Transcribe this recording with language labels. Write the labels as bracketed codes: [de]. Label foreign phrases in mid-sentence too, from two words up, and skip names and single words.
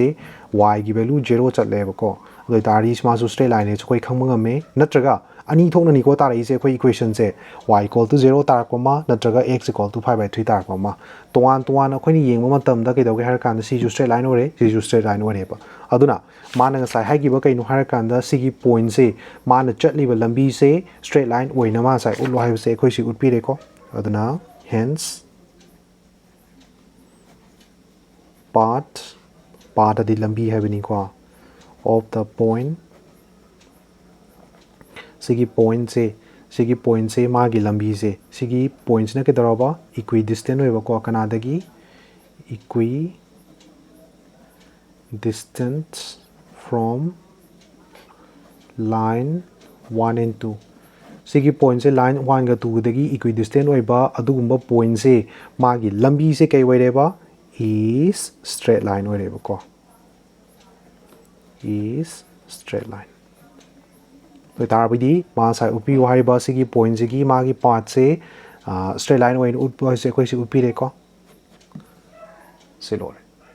[mni] ꯋꯥꯏꯒꯤ ꯚꯦꯂꯨ 0 ꯆꯠꯂꯦꯕꯀꯣ ꯑꯗꯨ ꯑꯣꯏꯇꯥꯔꯗꯤ ꯃꯥꯁꯨ [en] straight line-ꯅꯦꯁꯨ [mni] ꯑꯩꯈꯣꯏ ꯈꯪꯕ ꯉꯝꯃꯦ ꯅꯠꯇ꯭ꯔꯒ ꯑꯅꯤ ꯊꯣꯛꯅꯅꯤꯀꯣ ꯇꯥꯔꯛꯏꯁꯦ ꯑꯩꯈꯣꯏ ꯏꯀ꯭ꯋꯦꯁꯟꯁꯦ y [en] equal to [mni] 0 ꯇꯥꯔꯛꯄ ꯑꯃ ꯅꯠꯇ꯭ꯔꯒ x [en] equal to [mni] 5/3 ꯇꯥꯔꯛꯄ ꯑꯃ ꯇꯣꯉꯥꯟ ꯇꯣꯉꯥꯟꯅ ꯑꯩꯈꯣꯏꯅ ꯌꯦꯡꯕ ꯃꯇꯝꯗ ꯀꯩꯗꯧꯒꯦ ꯍꯥꯏꯔꯀꯥꯟꯗ ꯁꯤꯁꯨ [en] straight line [mni] ꯑꯣꯏꯔꯦ ꯁꯤꯁꯨ [en] straight line [mni] ꯑꯣꯏꯔꯦꯕ ꯑꯗꯨꯅ ꯃꯥꯅ ꯉꯁꯥꯏ ꯍꯥꯏꯈꯤꯕ ꯀꯩꯅꯣ ꯍꯥꯏꯔꯀꯥꯟꯗ ꯁꯤꯒꯤ ꯄꯣꯏꯟꯠꯁꯦ ꯃꯥꯅ ꯆꯠꯂꯤꯕ ꯂꯝꯕꯤꯁꯦ [en] straight line [mni] ꯑꯣꯏꯅ ꯃꯥ ꯉꯁꯥꯏ ꯎꯠꯂꯣ ꯍꯥꯏꯕꯁꯦ ꯑꯩꯈꯣꯏ ꯁꯤ ꯎꯠꯄꯤꯔꯦꯀꯣ ꯑꯗꯨꯅ ꯍꯦꯟꯁ path ꯑꯗꯤ ꯂꯝꯕꯤ ꯍꯥꯏꯕꯅꯤꯀꯣ [en] of the point [mni] ꯁꯤꯒꯤ ꯄꯣꯏꯟꯠꯁꯦ ꯃꯥꯒꯤ ꯂꯝꯕꯤꯁꯦ ꯁꯤꯒꯤ ꯄꯣꯏꯟꯠꯁꯤꯅ ꯀꯩꯗꯧꯔꯕ equidistant ꯑꯣꯏꯕꯀꯣ ꯀꯅꯥꯗꯒꯤ [en] equidistant from line 1 and 2 [mni] ꯁꯤꯒꯤ ꯄꯣꯏꯟꯠꯁꯦ ꯂꯥꯏꯟ 1ꯒ 2ꯒꯗꯒꯤ equidistant ꯑꯣꯏꯕ ꯑꯗꯨꯒꯨꯝꯕ ꯄꯣꯏꯟꯠꯁꯦ ꯃꯥꯒꯤ ꯂꯝꯕꯤꯁꯦ ꯀꯩ ꯑꯣꯏꯔꯦꯕ [en] is straight line [mni] ꯑꯣꯏꯔꯦꯕꯀꯣ [en] is straight line [mni] ꯑꯣꯏꯇꯥꯔꯕꯗꯤ ꯃꯥ ꯉꯁꯥꯏ ꯎꯠꯄꯤꯌꯨ ꯍꯥꯏꯔꯤꯕ ꯁꯤꯒꯤ ꯄꯣꯏꯟꯠꯁꯤꯒꯤ ꯃꯥꯒꯤ ꯄꯥꯊꯁꯦ [en] straight line [mni] ꯑꯣꯏꯅ ꯎꯠꯄ ꯍꯥꯏꯁꯦ ꯑꯩꯈꯣꯏ ꯁꯤ ꯎꯠꯄꯤꯔꯦꯀꯣ ꯁꯤ ꯂꯣꯏꯔꯦ